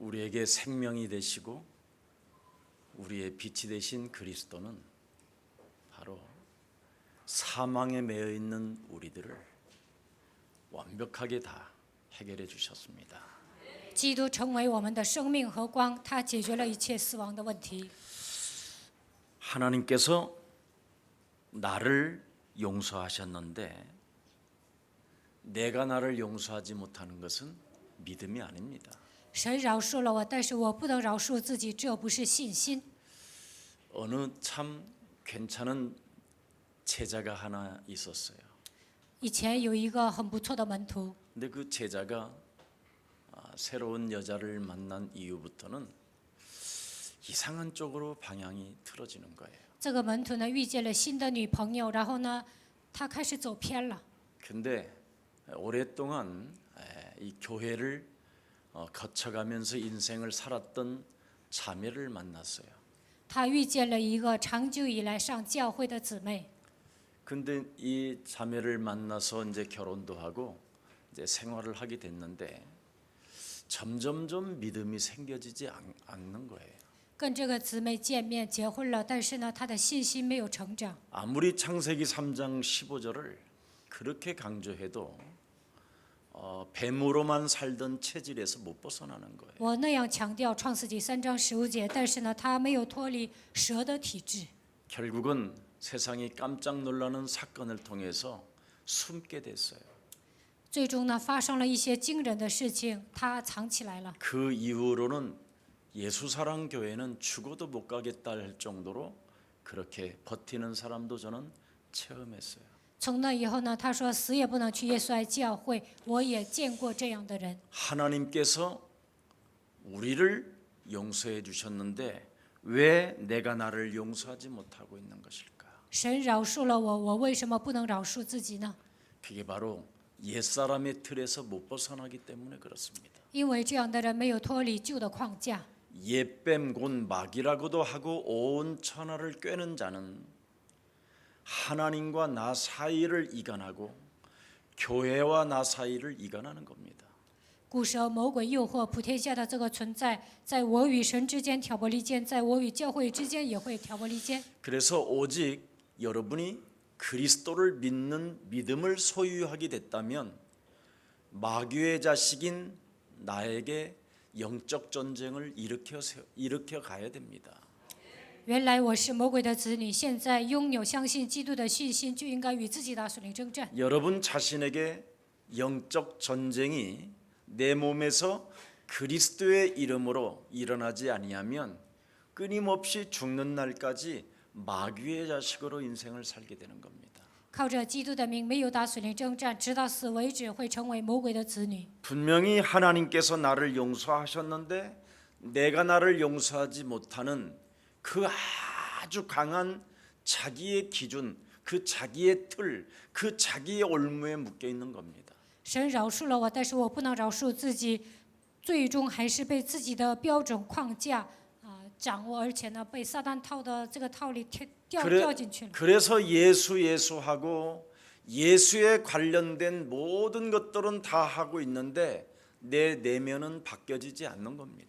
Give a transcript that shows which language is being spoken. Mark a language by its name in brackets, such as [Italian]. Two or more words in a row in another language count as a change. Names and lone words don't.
[Korean] 우리에게 생명이 되시고 우리의 빛이 되신 그리스도는 바로 사망에 매여 있는 우리들을 완벽하게 다 해결해 주셨습니다. [Chinese] 基督成为我们的生命和光，他解决了一切死亡的问题。 [Korean] 하나님께서 나를 용서하셨는데 내가 나를 용서하지 못하는 것은 믿음이 아닙니다. [Chinese] 神饶恕了我，但是我不能饶恕自己，这不是信心。 [Korean] 어느 참 괜찮은 제자가 하나 있었어요. [Chinese] 以前有一个很不错的门徒， [Korean] 근데 그 제자가 새로운 여자를 만난 이후부터는 이상한 쪽으로 방향이 틀어지는 거예요. [Chinese] 这个门徒呢遇见了新的女朋友，然后呢，他开始走偏了。 [Korean] 근데 오랫동안 이 교회를 거쳐가면서 인생을 살았던 자매를 만났어요. [Chinese] 他遇见了一个长久以来上教会的姊妹， [Korean] 근데 이 자매를 만나서 이제 결혼도 하고 이제 생활을 하게 됐는데 점점점 믿음이 생겨지지 않는 거예요. [Chinese] 跟这个姊妹见面结婚了，但是呢，他的信心没有成长。 [Korean] 아무리 창세기 3장 15절을 그렇게 강조해도 뱀으로만 살던 체질에서 못 벗어나는 거예요. [Chinese] 我那样强调创世纪3章15节，但是呢，他没有脱离蛇的体质。 [Korean] 결국은 세상이 깜짝 놀라는 사건을 통해서 숨게 됐어요. [Chinese] 最终呢，发生了一些惊人的事情，他藏起来了。 [Korean] 그 이후로는 예수사랑 교회는 죽어도 못 가겠다 할 정도로 그렇게 버티는 사람도 저는 체험했어요. [Chinese] 从那以后呢，他说死也不能去耶稣爱教会。我也见过这样的人。 [Korean] 하나님께서 우리를 용서해 주셨는데 왜 내가 나를 용서하지 못하고 있는 것일까? [Chinese] 神饶恕了我，我为什么不能饶恕自己呢？ [Korean] 그게 바로 옛사람의 틀에서 못 벗어나기 때문에 그렇습니다. [Chinese] 因为这样的人没有脱离旧的框架。 [Korean] 옛뱀 곧 마귀라고도 하고 온 천하를 꿰는 자는 하나님과 나 사이를 이간하고 교회와 나 사이를 이간하는 겁니다. [Chinese] 古蛇魔鬼诱惑普天下的这个存在，在我与神之间挑拨离间，在我与教会之间也会挑拨离间。 [Korean] 그래서 오직 여러분이 그리스도를 믿는 믿음을 소유하게 됐다면 마귀의 자식인 나에게 영적 전쟁을 일으켜 가야 됩니다. [Chinese] 原来我是魔鬼的子女，现在拥有相信基督的信心，就应该与自己的属灵征战。 [Korean] 여러분 자신에게 영적 전쟁이 내 몸에서 그리스도의 이름으로 일어나지 아니하면 끊임없이 죽는 날까지 마귀의 자식으로 인생을 살게 되는 겁니다. [Chinese] 靠着基督的名，没有打属灵征战，直到死为止，会成为魔鬼的子女。 [Korean] 분명히 하나님께서 나를 용서하셨는데 내가 나를 용서하지 못하는 그 아주 강한 자기의 기준, 그 자기의 틀, 그 자기의 올무에 묶여 있는 겁니다. [Chinese] 神饶恕了我，但是我不能饶恕自己，最终还是被自己的标准框架掌握，而且呢，被撒旦套的这个套里掉进去了。 [Korean] 그래서 예수하고 예수에 관련된 모든 것들은 다 하고 있는데 내 내면은 바뀌어지지 않는 겁니다.